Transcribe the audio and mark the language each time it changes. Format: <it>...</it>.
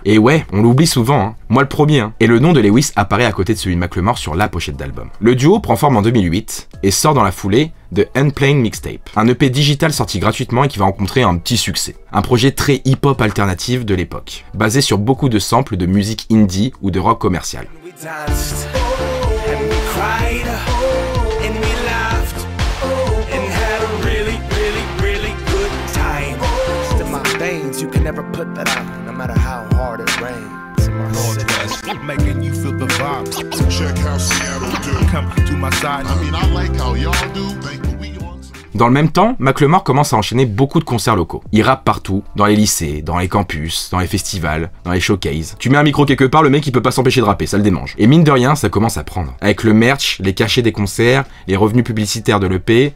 <fr>Et ouais, on l'oublie souvent, hein. Moi le premier. Hein. Et le nom de Lewis apparaît à côté de celui de Macklemore sur la pochette d'album. Le duo prend forme en 2008 et sort dans la foulée de Unplaying Mixtape, un EP digital sorti gratuitement et qui va rencontrer un petit succès. Un projet très hip-hop alternatif de l'époque, basé sur beaucoup de samples de musique indie ou de rock commercial.</fr> <en>Danced, and we cried, and we laughed, and had a really, really, really good time. It's in my veins, you can never put that out, no matter how hard it rains. In my Northwest, making you feel the vibe. Check how Seattle do. Come to my side. I mean, I like how y'all do. Think we on.</en> <fr>Dans le même temps, Macklemore commence à enchaîner beaucoup de concerts locaux. Il rappe partout, dans les lycées, dans les campus, dans les festivals, dans les showcases. Tu mets un micro quelque part, le mec il peut pas s'empêcher de rapper, ça le démange. Et mine de rien, ça commence à prendre. Avec le merch, les cachets des concerts, les revenus publicitaires de l'EP.</fr>